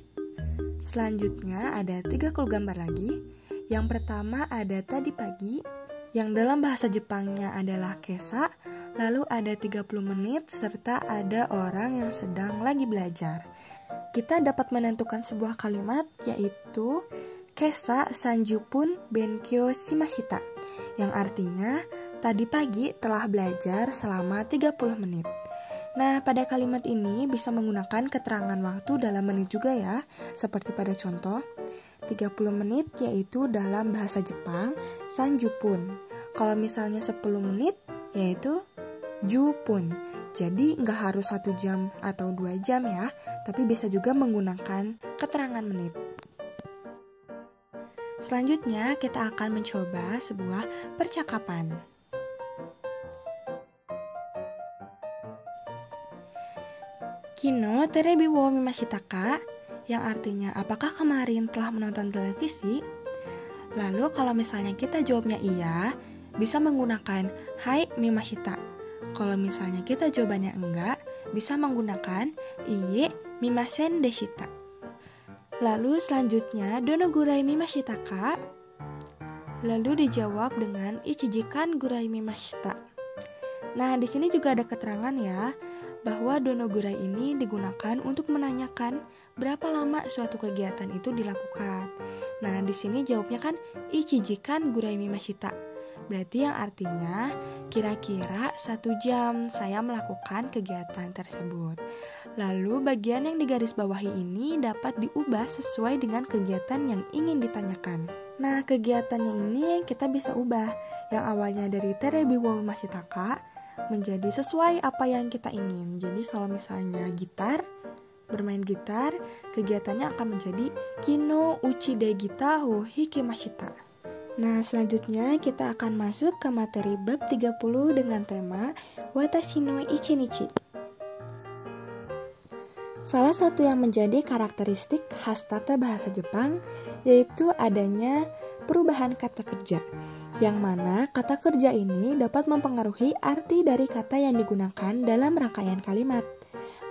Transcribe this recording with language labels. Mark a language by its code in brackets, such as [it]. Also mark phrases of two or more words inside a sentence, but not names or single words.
[id] Selanjutnya ada 3 clue gambar lagi. Yang pertama ada tadi pagi, yang dalam bahasa Jepangnya adalah kesa, lalu ada 30 menit, serta ada orang yang sedang lagi belajar. Kita dapat menentukan sebuah kalimat, yaitu [ja] 今朝三十分勉強しました, [id] yang artinya tadi pagi telah belajar selama 30 menit. Nah, pada kalimat ini bisa menggunakan keterangan waktu dalam menit juga ya, seperti pada contoh 30 menit yaitu dalam bahasa Jepang sanjupun. Kalau misalnya 10 menit yaitu jupun. Jadi nggak harus 1 jam atau 2 jam ya, tapi bisa juga menggunakan keterangan menit. Selanjutnya kita akan mencoba sebuah percakapan. [ja] 昨日テレビを見ましたか, [id] yang artinya apakah kemarin telah menonton televisi? Lalu kalau misalnya kita jawabnya iya, bisa menggunakan [ja] はい、見ました. [id] Kalau misalnya kita jawabannya enggak, bisa menggunakan [ja] いいえ、見ませんでした. [id] Lalu selanjutnya [ja] どのぐらい見ましたか? [id] Lalu dijawab dengan [ja] 一時間ぐらい見ました. [id] Nah, di sini juga ada keterangan ya, bahwa [ja] どのぐらい [id] ini digunakan untuk menanyakan berapa lama suatu kegiatan itu dilakukan. Nah, di sini jawabnya kan [ja] 一時間ぐらい見ました. [id] Berarti yang artinya kira-kira 1 jam saya melakukan kegiatan tersebut. Lalu bagian yang digarisbawahi ini dapat diubah sesuai dengan kegiatan yang ingin ditanyakan. Nah, kegiatannya ini kita bisa ubah. Yang awalnya dari [ja] テレビを見ましたか [id] menjadi sesuai apa yang kita ingin. Jadi kalau misalnya bermain gitar, kegiatannya akan menjadi [ja] 昨日家でギターを弾きました. [id] Nah, selanjutnya kita akan masuk ke materi bab 30 dengan tema [ja] 私の一日. [id] Salah satu yang menjadi karakteristik khas tata bahasa Jepang yaitu adanya perubahan kata kerja, yang mana kata kerja ini dapat mempengaruhi arti dari kata yang digunakan dalam rangkaian kalimat.